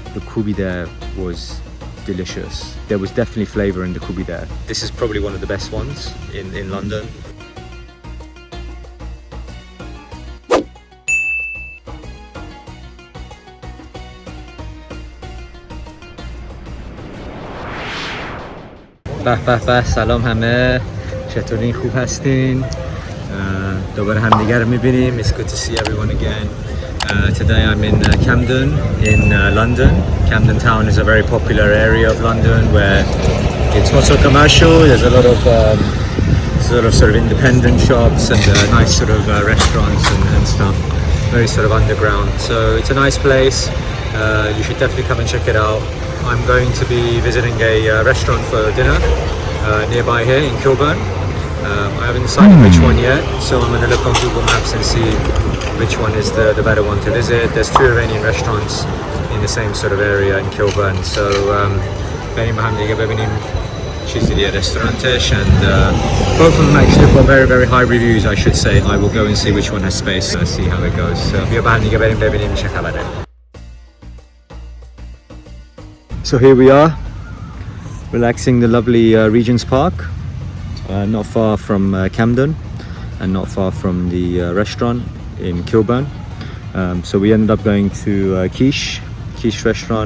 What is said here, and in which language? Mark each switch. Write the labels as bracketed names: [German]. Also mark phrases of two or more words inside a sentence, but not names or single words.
[English] the koobideh was delicious. There was definitely flavor in the koobideh. This is probably one of the best ones in London. [Persian] به سلام همه، چطورین؟ خوب هستین؟ دوباره همدیگه رو میبینیم. [English] It's good to see everyone again. Today I'm in Camden in London. Camden Town is a very popular area of London where it's not so commercial. There's a lot of sort of independent shops and nice sort of restaurants and stuff. Very sort of underground. So it's a nice place. You should definitely come and check it out. I'm going to be visiting a restaurant for dinner nearby here in Kilburn. I haven't decided which one yet, so I'm going to look on Google Maps and see which one is the better one to visit. There's 2 Iranian restaurants in the same sort of area in Kilburn, so [Persian] بریم با هم دیگه ببینیم چیزی دیگه رستورانتش, [English] and both of them actually got very very high reviews, I should say. I will go and see which one has space, see how it goes. [Persian] So بیا با هم دیگه بریم ببینیم چه خبره. [English] So here we are, relaxing the lovely Regent's Park, not far from Camden and not far from the restaurant in Kilburn. So we ended up going to Kish Restaurant.